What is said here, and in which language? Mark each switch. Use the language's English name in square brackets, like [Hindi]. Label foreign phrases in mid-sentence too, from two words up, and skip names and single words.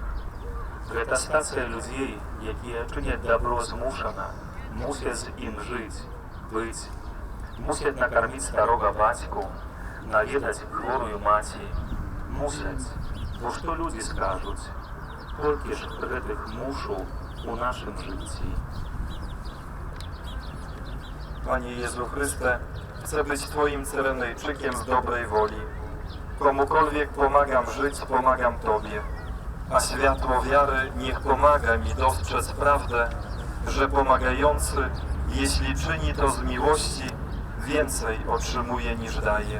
[Belarusian] Гэта стацыя людзей, якія чыняць дабро змушана, мусяць з ім жыць, быць, мусяць накарміць старога бацьку, наведаць хворую маці, мусяць, бо што людзі скажуць, колькі ж гэтых мушу у нашым жыцці. [Polish] Panie Jezu Chryste, chcę być Twoim Cyrenejczykiem z dobrej woli. Komukolwiek pomagam żyć, pomagam Tobie. A światło wiary niech pomaga mi dostrzec prawdę, że pomagający, jeśli czyni to z miłości, więcej otrzymuje niż daje.